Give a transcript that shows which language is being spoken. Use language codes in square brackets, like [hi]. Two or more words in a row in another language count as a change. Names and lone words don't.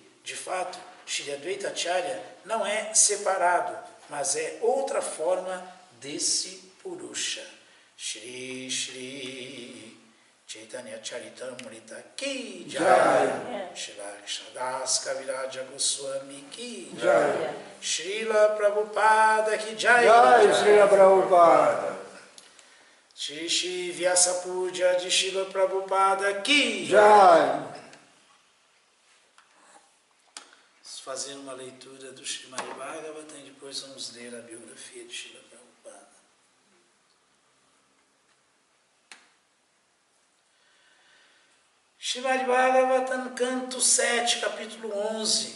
[pt] De fato, Shri Advaita Acharya não é separado, mas é outra forma desse Purusha. [hi] श्री श्री चैतन्य चरितामृत की जय, श्रील कृष्णदास कविराज गोस्वामी की जय, श्रील प्रभुपाद की जय, जय श्रील प्रभुपाद, [pt] Shri Shri Vyasa Puja de Srila Prabhupada Ki Jai. Fazendo uma leitura do Srimad Bhagavatam e depois vamos ler a biografia de Srila Prabhupada. Srimad Bhagavatam, canto 7, capítulo 11.